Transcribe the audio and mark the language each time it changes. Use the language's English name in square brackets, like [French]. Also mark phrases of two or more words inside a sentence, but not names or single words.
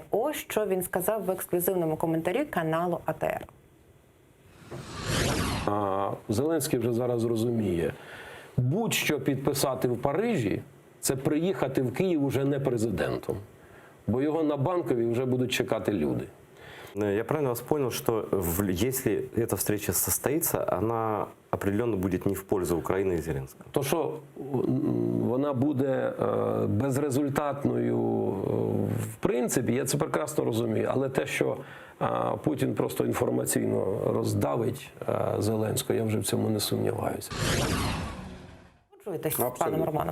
[Ukrainian] Ось що він сказав в ексклюзивному коментарі каналу АТР. Зеленський вже зараз розуміє, будь-що підписати в Парижі – це приїхати в Київ уже не президентом, бо його на Банковій вже будуть чекати люди. [Russian] Я правильно вас понял, что если эта встреча состоится, она определенно будет не в пользу Украины и Зеленского? [Ukrainian] То, що вона буде безрезультатною в принципі, я це прекрасно розумію, але те, що Путін просто інформаційно роздавить Зеленського, я вже в цьому не сумніваюся. Погоджуєтесь з паном Романом?